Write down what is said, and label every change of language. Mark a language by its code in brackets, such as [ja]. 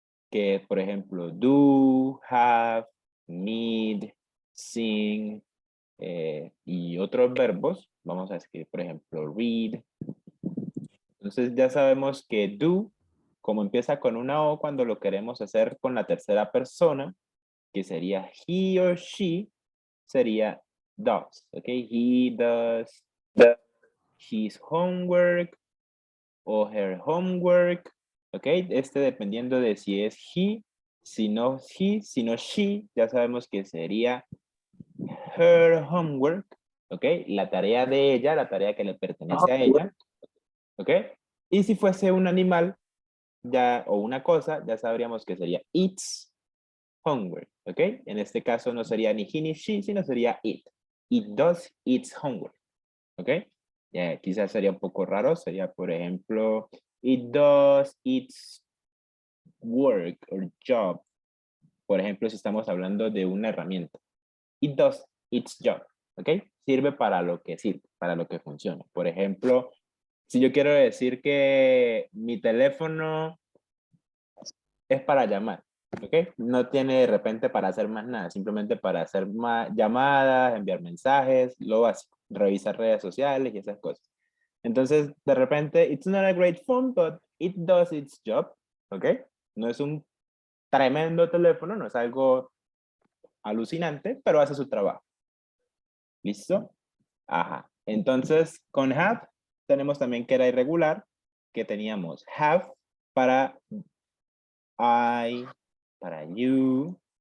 [es] Que, por ejemplo, do, have, need, sing, y otros verbos. Vamos a escribir, por ejemplo, read. Entonces ya sabemos que do, como empieza con una O cuando lo queremos hacer con la tercera persona, que sería [en] he or she, [es] sería does, ¿ok? [en] He does his homework o her homework, ¿ok? [es] Dependiendo de si es he, si no she, ya sabemos que sería her homework, ¿ok? La tarea de ella, la tarea que le pertenece a ella, ¿ok? Y si fuese un animal, ya, o una cosa, ya sabríamos que sería its homework, ¿ok? En este caso no sería ni he ni she, sino sería it. [en] It does its homework, [es] ¿ok? Quizás sería un poco raro, sería por ejemplo, [en] it does its work or job. [es] Por ejemplo, si estamos hablando de una herramienta. [en] It does its job, [es] ¿ok? Sirve para lo que sirve, para lo que funciona. Por ejemplo, si yo quiero decir que mi teléfono es para llamar, ¿ok? No tiene de repente para hacer más nada, simplemente para hacer llamadas, enviar mensajes, lo básico, revisar redes sociales y esas cosas. Entonces, de repente, [en] it's not a great phone, but it does its job, ¿ok? [es] No es un tremendo teléfono, no es algo alucinante, pero hace su trabajo. ¿Listo? Ajá. Entonces, con have, tenemos también que era irregular, que teníamos have para I, para you.